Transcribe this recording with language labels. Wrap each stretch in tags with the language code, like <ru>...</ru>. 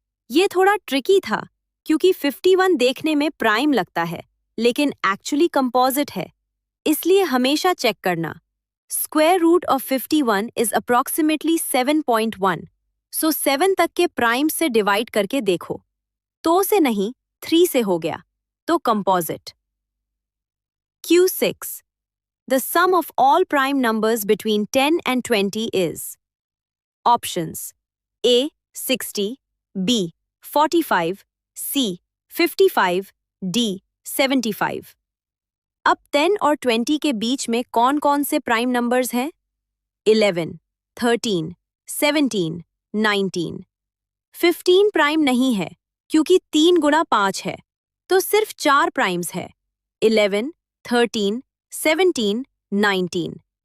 <hi>ये थोड़ा ट्रिकी था क्योंकि 51 देखने में प्राइम लगता है लेकिन एक्चुअली कंपोजिट है, इसलिए हमेशा चेक करना।</hi> <en>square root of 51 is approximately 7.1, so</en> <hi>7 तक के प्राइम से डिवाइड करके देखो। 2 से नहीं, 3 से हो गया, तो composite.</hi> <en>Q6 The sum of all prime numbers between 10 and 20 is Options A 60, B 45, C 55, D 75।</en> <hi>अब 10 और 20 के बीच में कौन कौन से प्राइम नंबर्स हैं? 11, 13, 17, 19। 15 प्राइम नहीं है क्योंकि 3 गुणा 5 है, तो सिर्फ 4 प्राइम्स है। 11, 13, 17, 19।</hi>